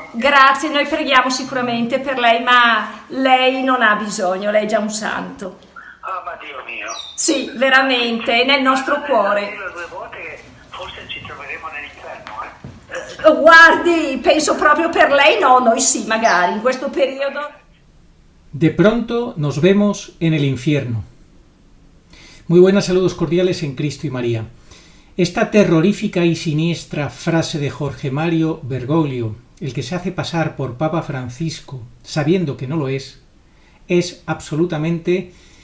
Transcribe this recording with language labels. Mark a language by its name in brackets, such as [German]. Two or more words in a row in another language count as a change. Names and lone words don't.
[Italian] Grazie, noi preghiamo sicuramente per lei, ma lei non ha bisogno, lei è già un santo. Ah, ma Dio mio. Sì, veramente, è nel nostro cuore. Dirlo 2 volte, forse ci troveremo nell'inferno, Guardi, penso proprio per lei, no, noi sì, magari, in questo periodo. [Spanish] De pronto nos vemos en el infierno. Muy buenas, saludos cordiales en Cristo y María. Esta terrorífica y siniestra frase de Jorge Mario Bergoglio, el que se hace pasar por Papa Francisco sabiendo que no lo es absolutamente...